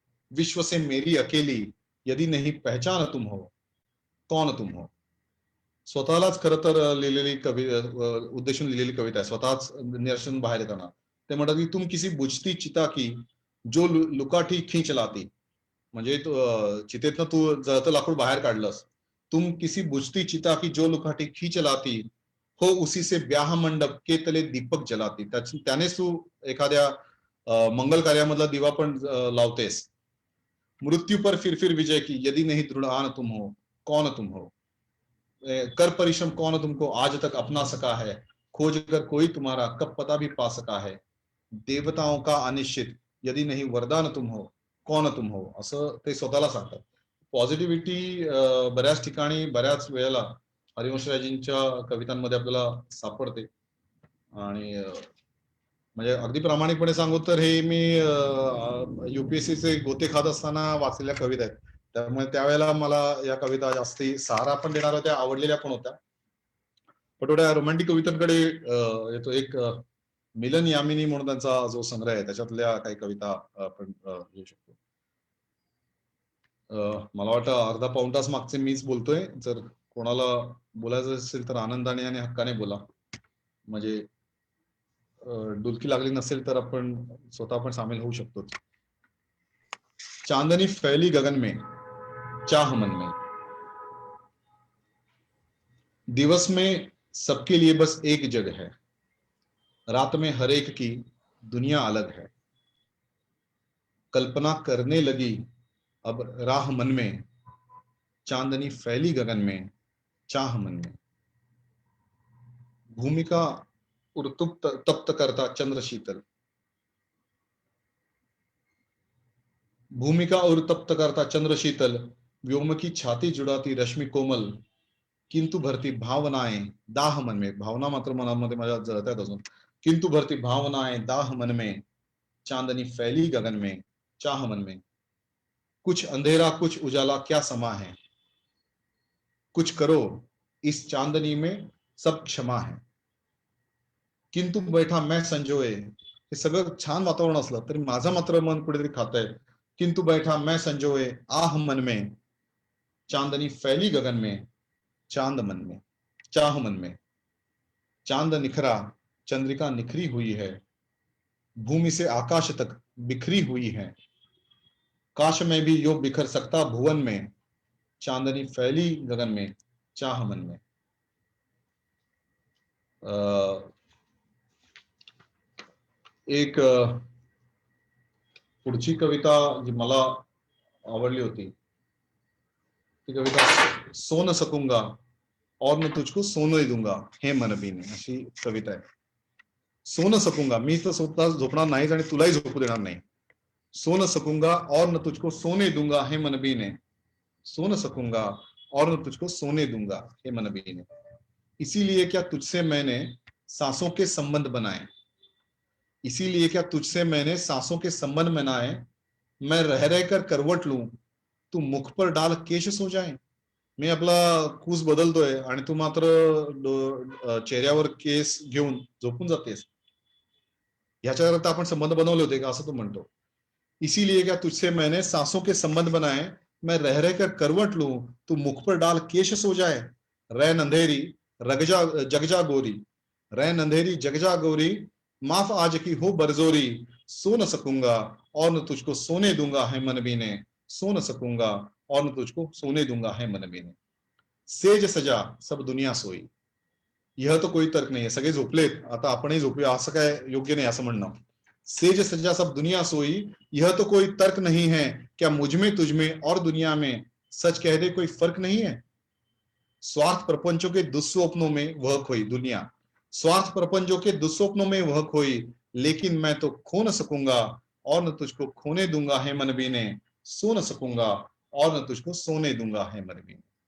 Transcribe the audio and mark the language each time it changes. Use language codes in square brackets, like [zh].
[hi] विश्व से मेरी अकेली, यदि नहीं पहचान तुम हो, कौन तुम हो. [mr] स्वतःलाच खरं तर लिहिलेली उद्देशून लिहिलेली कविता आहे. स्वतःच निराशेतून बाहेर येताना ते म्हणतात की [hi] तुम किसी बुझती चिता की जो लुकाठी खींच लाती. [mr] म्हणजे चितेतनं तू जळतं लाकूड बाहेर काढलंस. [hi] तुम किसी बुझती चिता की जो लुकाठी खींच लाती, हो उसी से ब्याह मंडप के तले दीपक जलाती. [mr] त्यानेच तू एखाद्या मंगल कार्यामधला दिवा पण लावतेस. [hi] मृत्यू पर फिर विजय की, यदि नहीं दृढ़ान तुम हो, कौन तुम हो. कर परिश्रम कौन तुमको आज तक अपना सका है, खोज कर कोई तुम्हारा कब पता भी पा सका है. देवताओं का अनिश्चित, यदि नहीं वरदान तुम हो, कौन तुम हो. [mr] असं ते स्वतःला सांगतात. पॉझिटिव्हिटी बऱ्याच ठिकाणी बऱ्याच वेळेला हरिवंशराजींच्या कवितांमध्ये आपल्याला सापडते. आणि म्हणजे अगदी प्रामाणिकपणे सांगू तर हे मी युपीएससीचे गोते खात असताना वाचलेल्या कविता आहेत. त्यामुळे त्यावेळेला मला या कविता जास्ती सहारा पण देणार होत्या, आवडलेल्या पण होत्या. पण थोड्या रोमॅन्टिक कवितांकडे येतो. एक मिलन यामिनी म्हणून त्यांचा जो संग्रह आहे त्याच्यातल्या काही कविता आपण घेऊ शकतो. मला वाटतं अर्धा पाऊण तास मागचे मीच बोलतोय. जर कोणाला बोलायचं असेल तर आनंदाने आणि हक्काने बोला. म्हणजे डुलकी लागली नसेल तर आपण स्वतः पण सामील होऊ शकतो. [hi] चांदनी फैली गगन में, चाह मन में. दिवस में सबके लिए बस एक जग है, रात में हर एक की दुनिया अलग है. कल्पना करने लगी अब राह मन में, चांदनी फैली गगन में, चाह मन में. भूमिका उर्तुप्त तप्त करता चंद्र शीतल, भूमिका उर्तप्त करता चंद्र शीतल, व्योम की छाती जुड़ाती रश्मि कोमल, किंतु भरती भावनाएं दाह मन में. [mr] भावना मात्र मनामध्ये माझ्या जळत आहेत अजून. [hi] किंतु भरती भावनाएं दाह मन में, चांदनी फैली गगन में, चाह मन में. कुछ अंधेरा कुछ उजाला क्या समा है, कुछ करो इस चांदनी में सब क्षमा है. किंतु बैठा मैं संजोए. [mr] हे सगळं छान वातावरण असलं तरी माझं मात्र मन कुठेतरी खातंय. [hi] किंतु बैठा मैं संजोए आह मन में, चांदनी फैली गगन में, चांद मन में, चाह मन में. चांद निखरा, चंद्रिका निखरी हुई है, भूमि से आकाश तक बिखरी हुई है. काश में भी यो बिखर सकता भुवन में, चांदनी फैली गगन में, चाह मन में. [mr] एक पुढची कविता जी मला आवडली होती ती कविता [hi] सो न सकूंगा और न तुझको सोने दूंगा हे मन बीने, [mr] अशी कविता आहे. [hi] सो न सकूंगा, [mr] मी तर स्वतः झोपणार नाहीच आणि तुलाही झोपू देणार नाही. [hi] सो न सकूंगा और न तुझको सोने दूंगा हे मन बीने, सो न सकूंगा और न तुझको सोने दूंगा हे मन बीने. इसीलिए क्या तुझसे मैंने सांसों के संबंध बनाए, इसीलिए क्या तुझसे मैंने सांसों के संबंध बनाए. मैं रह रह कर करवट लूं, तू मुख पर डाल केश सो जाए. [mr] मी आपला कूस बदलतोय आणि तू मात्र चेहऱ्यावर केस घेऊन झोपून जातेस. ह्याच्याकरता आपण संबंध बनवले होते का, असं तू म्हणतो. [hi] इसीलिए क्या तुझसे मैंने सांसों के संबंध बनाए, मैं रह रह कर करवट लूं, तू मुख पर डाल केश सो जाए. रैन अंधेरी रगजा जगजा गोरी, रैन अंधेरी जगजा गोरी, माफ आज की हो बरजोरी. सो न सकूंगा और न तुझको सोने दूंगा है मन बीने, सो न सकूंगा और न तुझको सोने दूंगा है मन बीने. सेज सजा सब दुनिया सोई. यह तो कोई तर्क [mr] नाही आहे, सगळे झोपलेत आता आपणही झोपूया असं काय योग्य नाही असं म्हणणं. [hi] सेज सजा सब दुनिया सोई, यह तो कोई तर्क नहीं है, क्या मुझ में तुझ में और दुनिया में सच कह दे कोई फर्क नहीं है. स्वार्थ प्रपंचों के दुस्वप्नों में वह खोई दुनिया, स्वार्थ प्रपंचों के दुस्वप्नों में वह खोई, लेकिन मैं तो खो न सकूंगा और न तुझको खोने दूंगा है मन बीने, सो न सकूंगा और न तुझको सोने दूंगा है मन बीने.